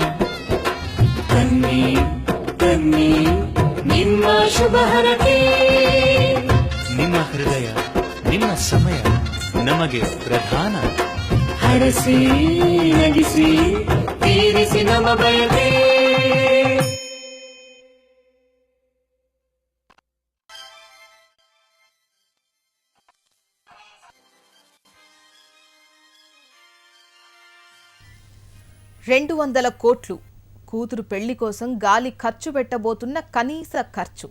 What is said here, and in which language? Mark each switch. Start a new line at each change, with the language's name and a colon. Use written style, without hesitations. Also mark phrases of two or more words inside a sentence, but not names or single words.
Kannada: ಬನ್ನಿ ಬನ್ನಿ ನಿಮ್ಮ ಶುಭ ಹರಕೆ ನಿಮ್ಮ ಹೃದಯ ನಿಮ್ಮ ಸಮಯ ನಮಗೆ ಪ್ರಧಾನ ಹರಸಿ ನಗಿಸಿ ತೀರಿಸಿ ನಮ್ಮ ಬಯಕೆ
Telugu: రెండు 200 కోట్లు కూతురు పెళ్లి కోసం గాలి ఖర్చు పెట్టబోతున్న కనీస ఖర్చు.